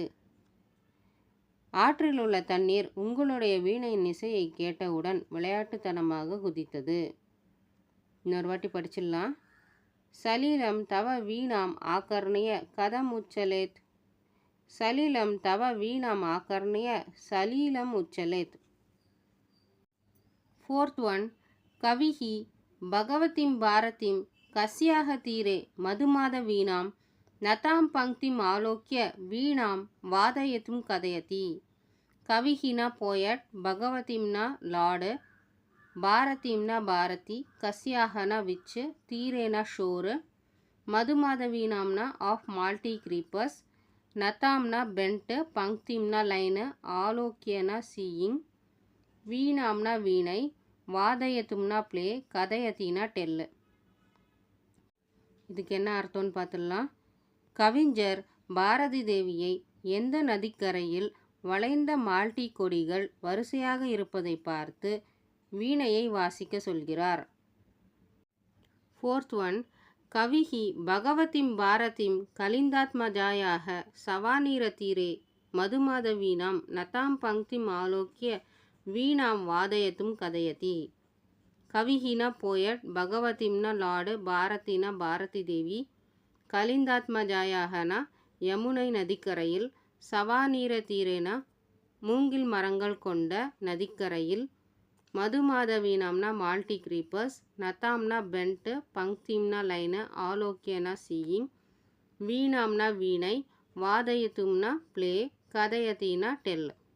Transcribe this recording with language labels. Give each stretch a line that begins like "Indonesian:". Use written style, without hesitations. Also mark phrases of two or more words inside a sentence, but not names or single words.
Tamil: ஆற்றில் உள்ள தண்ணீர் உங்களுடைய வீணையின் இசையை கேட்டவுடன் விளையாட்டுத்தனமாக குதித்தது. இன்னொரு வாட்டி படிச்சிடலாம்.
Sanskrit: सलिलं तव वीणाम् आकर्ण्य कथम् उच्छलेत्. सलिलं तव वीणाम् आकर्ण्य सलिलं उच्छलेत्.
English: fourth one,
Sanskrit: कविः भगवतीं भारतीं कस्याः तीरे मधुमाधवीनां नतां पंक्तिम् आलोक्य वीणां वादयितुं कथयति. कविः पोयट, भगवतीं लॉर्ड, भारतीं भारती, कस्याः विच, तीरे शोर, मधुमाधवीनां
English: of malti creepers,
Sanskrit: नतां बेंट, पंक्तिं लाइन, आलोक्य सीइंग,
Tamil: வீணாம்னா வீணை, வாதயத்தும்னா பிளே, கதையத்தினா டெல்லு. இதுக்கு என்ன அர்த்தம்னு பார்த்துடலாம். கவிஞர் பாரதி தேவியை எந்த நதிக்கரையில் வளைந்த மால்டி கொடிகள் வரிசையாக இருப்பதை பார்த்து வீணையை வாசிக்க சொல்கிறார்.
English: fourth one,
Sanskrit: कविः भगवतीं भारतीं कलिन्दात्मजायाः सवानीरतीरे मधुमाधवीनां नतां पंक्तिम् आलोक्य वीणां वादयितुं कथयति.
Tamil: கவிஹினா போயட், பகவதிம்னா லார்டு, பாரதினா பாரதி தேவி, கலிந்தாத்மஜாயாகனா யமுனை நதிக்கரையில், சவாநீர தீரேனா மூங்கில் மரங்கள் கொண்ட நதிக்கரையில், மதுமாதவீனாம்னா
English: malti creepers,
Tamil: நதாம்னா பென்ட், பங்க்திம்னா லைனு, ஆலோக்கியனா சீயிங், வீணாம்னா வீணை, வாதயத்தும்னா பிளே, கதையத்தினா டெல்.